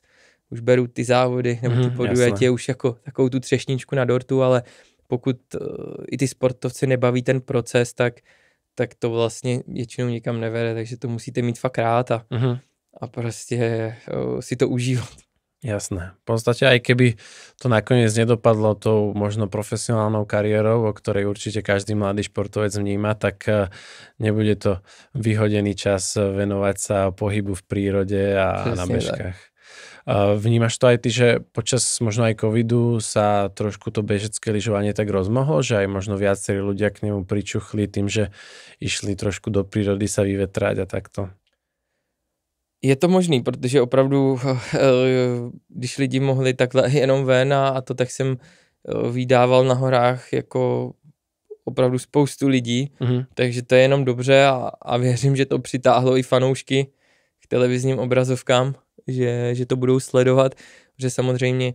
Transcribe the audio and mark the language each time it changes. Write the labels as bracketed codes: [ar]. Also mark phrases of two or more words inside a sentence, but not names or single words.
[cs] Už beru ty závody nebo ty podujetě už jako takovou tu třešničku na dortu, ale pokud i ty sportovci nebaví ten proces, tak to vlastně většinou nikam nevede, takže to musíte mít fakt rád a prostě si to užívat. [sk] Jasné. V podstate aj keby to nakoniec nedopadlo tou možno profesionálnou kariérou, o ktorej určite každý mladý športovec vníma, tak nebude to vyhodený čas venovať sa pohybu v prírode a na bežkách. Vnímaš to aj ty, že počas možno aj covidu sa trošku to bežecké lyžovanie tak rozmohlo, že aj možno viacerí ľudia k nemu pričuchli tým, že išli trošku do prírody sa vyvetrať a takto? [cs] Je to možný, protože opravdu, když lidi mohli takhle jenom ven a to, tak jsem vydával na horách jako opravdu spoustu lidí, takže to je jenom dobře a věřím, že to přitáhlo i fanoušky k televizním obrazovkám, že to budou sledovat, že samozřejmě